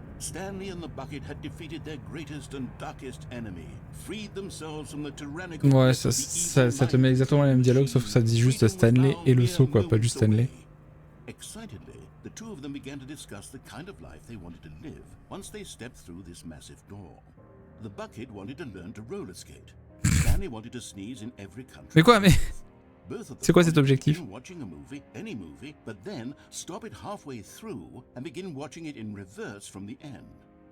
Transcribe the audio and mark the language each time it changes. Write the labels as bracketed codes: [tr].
[en] Stanley and the bucket had defeated their greatest and darkest enemy, freed themselves from the tyrannical. [fr] Ouais, ça te met exactement le même dialogue, sauf que ça dit juste Stanley et le saut, quoi, pas juste Stanley. [en] Excitedly, the two of them began to discuss the kind of life they wanted to live once they stepped through this massive door. The bucket wanted to learn to roller skate. Stanley wanted to sneeze in every country. [fr] Mais quoi, mais... C'est quoi cet objectif? [en] Watching a movie, any movie, but then stop it halfway through and begin watching it in reverse from the end.